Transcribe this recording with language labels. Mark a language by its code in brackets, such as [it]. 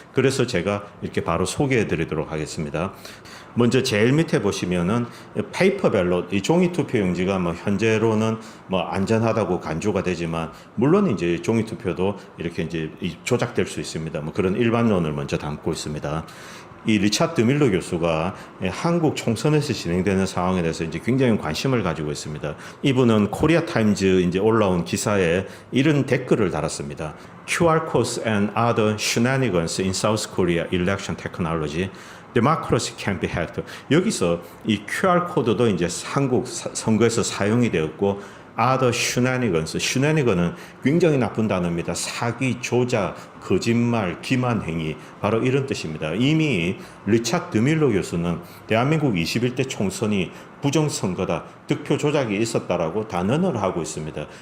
[ko] 그래서 제가 이렇게 바로 소개해 드리도록 하겠습니다. 먼저 제일 밑에 보시면은 페이퍼 밸럿, 이 종이 투표용지가 현재로는 안전하다고 간주가 되지만 물론 이제 종이 투표도 이렇게 이제 조작될 수 있습니다. 그런 일반론을 먼저 담고 있습니다. 이 리차드 드밀러 교수가 한국 총선에서 진행되는 상황에 대해서 이제 굉장히 관심을 가지고 있습니다. 이분은 코리아 타임즈 이제 올라온 기사에 이런 댓글을 달았습니다. [en] QR codes and other shenanigans in South Korea election technology. Democracy can be hacked. [ko] 여기서 이 QR 코드도 이제 한국 선거에서 사용이 되었고, [en] other shenanigans. [ko] shenanigan은 굉장히 나쁜 단어입니다. 사기, 조작, 거짓말, 기만 행위, 바로 이런 뜻입니다. 이미 리차드 드밀러 교수는 대한민국 21대 총선이 부정선거다, 득표 조작이 있었다라고 단언을 하고 있습니다.